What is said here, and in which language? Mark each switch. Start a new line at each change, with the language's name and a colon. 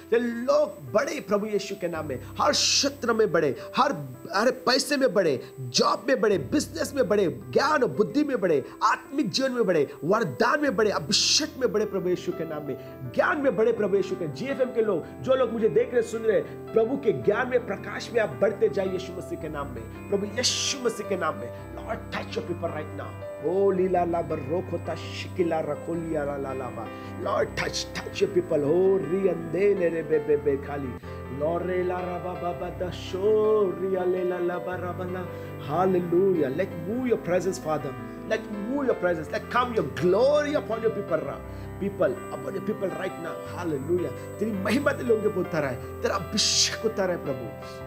Hindi: तेरे लोग बड़े प्रभु यीशु के नाम में, हर क्षेत्र में बड़े, हर पैसे में बड़े, जॉब में बड़े, बिजनेस में बड़े, ज्ञान और बुद्धि में बड़े, आत्मिक जीवन में बड़े, वरदान में बड़े, अभिषेक में बड़े प्रभु यीशु के नाम में, ज्ञान में बड़े प्रभु यीशु के। जीएफएम के लोग, जो लोग मुझे देख रहे, सुन रहे, प्रभु के ज्ञान में, प्रकाश में आप बढ़ते जाइए यीशु मसीह के नाम में, प्रभु यीशु मसीह के नाम में।
English: Lord touch your people right now. ओ लीला ला बरोख होता शिकिला रखोलिया ला ला ला। Lord touch your people. हो री अंदे ले रे बे बे बे खाली Lore la raba baba da shoria le la la barabana. Hallelujah. Let move your presence, Father. Let move your presence. Let come your glory upon your people. People, upon your people right now. Hallelujah.
Hindi: तेरी महिमा तेरे लोगों के ऊपर उतर है, तेरा अभिषेक उतर है प्रभु।